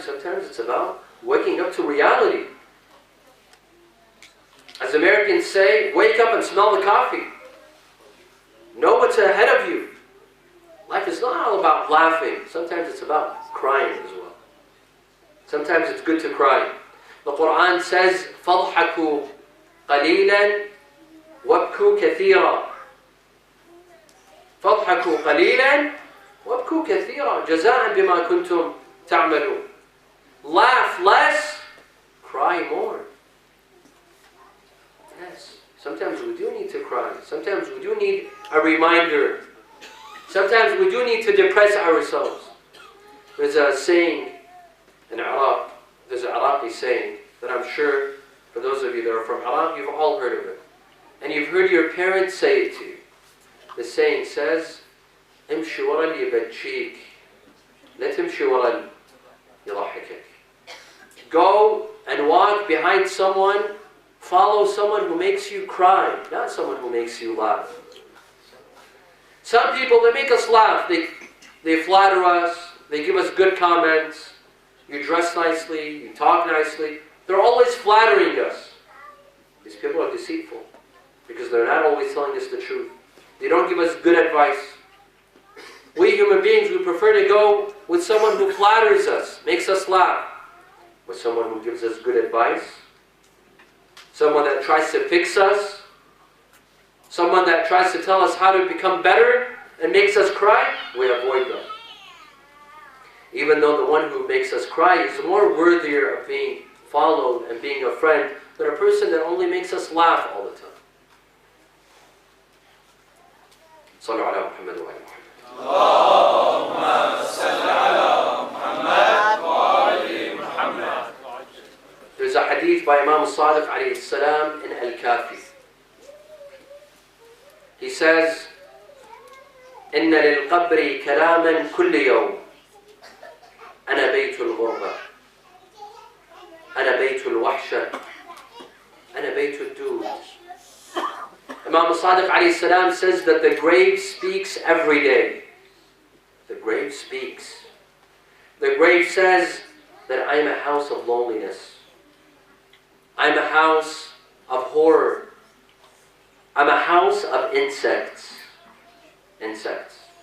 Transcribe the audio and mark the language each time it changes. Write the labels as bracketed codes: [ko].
[en] Sometimes it's about waking up to reality. As Americans say, wake up and smell the coffee. Know what's ahead of you. Life is not all about laughing. Sometimes it's about crying as well. Sometimes it's good to cry. The Quran says, [ar] فَضْحَكُوا قَلِيلًا وَابْكُوا كَثِيرًا. فَضْحَكُوا قَلِيلًا وَابْكُوا كَثِيرًا جَزَاءً بِمَا كُنْتُمْ تَعْمَلُونَ. [en] Laugh less, cry more. Yes, sometimes we do need to cry. Sometimes we do need a reminder. Sometimes we do need to depress ourselves. There's a saying in Iraq, there's an Iraqi saying that I'm sure for those of you that are from Iraq, you've all heard of it. And you've heard your parents say it to you. The saying says, [ar] امشي ورا اللي يبكيك لا تمشي ورا اللي يضحكك. [en] Go and walk behind someone, follow someone who makes you cry, not someone who makes you laugh. Some people, they make us laugh. They flatter us. They give us good comments. You dress nicely. You talk nicely. They're always flattering us. These people are deceitful because they're not always telling us the truth. They don't give us good advice. We human beings, we prefer to go with someone who flatters us, makes us laugh, with someone who gives us good advice, someone that tries to fix us, someone that tries to tell us how to become better and makes us cry. We avoid them. Even though the one who makes us cry is more worthier of being followed and being a friend than a person that only makes us laugh all the time. [ar] صلوا على محمد وعلى محمد. اللهم صل على محمد وعلى محمد. [en] There's a hadith by Imam Sadiq alayhi salam in Al-Kafi. He says, [ar] إن للقبر كلاما كل يوم أنا بيت الغربة أنا بيت الوحشة أنا بيت الدود. [en] Imam Sadiq alayhi salam says that the grave speaks every day. The grave speaks. The grave says that I am a house of loneliness. I am a house of horror. I'm a house of insects. Insects.